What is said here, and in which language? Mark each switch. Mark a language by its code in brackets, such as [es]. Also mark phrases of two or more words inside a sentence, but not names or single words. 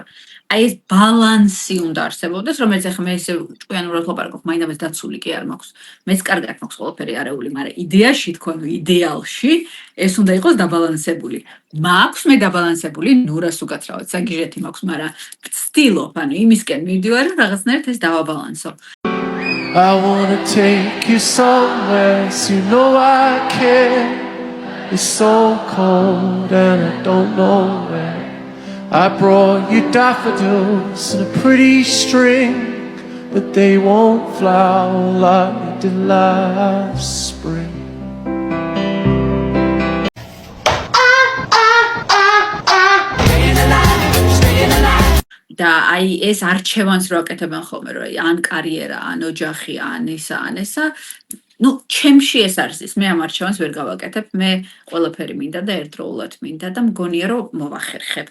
[ka] აი ეს ბალანსი უნდა არსებობდეს, რომელიც ახლა მე ესე ჭკვიანურად ლაპარაკობ, მაინდამაც დაცული კი არ მაქვს. მეც კარგად მაქვს ყველაფერი არეული, მაგრამ იდეაში თქო, ანუ იდეალში ეს უნდა იყოს დაბალანსებული. მაქვს მე დაბალანსებული, ნუ რას უკაცრავად, საგიჟეთი მაქვს, მაგრამ ვცდილობ, ანუ იმისკენ მივდივარ, რომ რაღაცნაირად ეს დავაბალანსო. [en] I wanna take you somewhere, so you know I care. It's so cold and I don't know where. I brought you daffodils in a pretty string, but they won't flower like they did last spring. [ka] და აი ეს არჩევანს რო აკეთებენ ხოლმე, რომ ან კარიერა, ან ოჯახი, ან ესა, ну, ჩემში ეს არის ის, მე ამ არჩევანს ვერ გავაკეთებ, მე ყველაფერი მინდა და ერთდროულად მინდა და მგონია რომ მოვახერხებ.